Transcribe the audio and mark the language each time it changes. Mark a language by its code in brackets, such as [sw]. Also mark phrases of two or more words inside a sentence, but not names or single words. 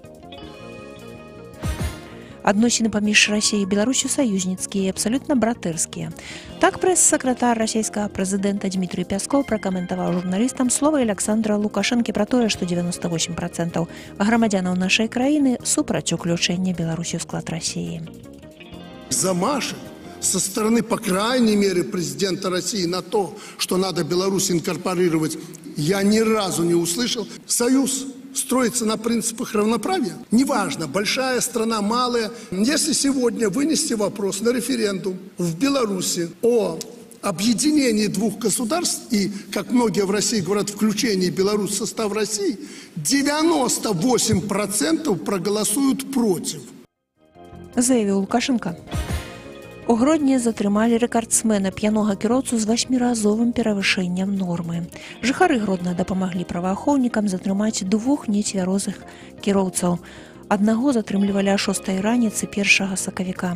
[be] Адносіны паміж Расіяй і Беларусю саюзніцкія і абсалютна братэрскія. Так прэс-сакратар расійскага прэзідэнта Дмітрый Пяскоў пракаментаваў журналістам словы Александра Лукашэнкі пра тое, што 98% грамадзянаў нашай краіны супраць уключэння Беларусі ў склад Расіі. [ru] Замашек со стороны, по крайней мере, президента России на то, что надо Беларусь инкорпорировать, я ни разу не услышал. Союз строится на принципах равноправия. Неважно, большая страна, малая. Если сегодня вынести вопрос на референдум в Беларуси о объединении двух государств и, как многие в России говорят, включении Беларуси в состав России, 98% проголосуют против. Заявил Лукашенко. [be] У Гродні затрымалі рэкардсмена п'янога кіроўцу з 8-разовым перавышэннем нормы. Жыхары Гродна дапамаглі праваахоўнікам затрымаць 2 нецвярозых кіроўцаў. Аднаго затрымлівалі о 6 раніцы 1 сакавіка.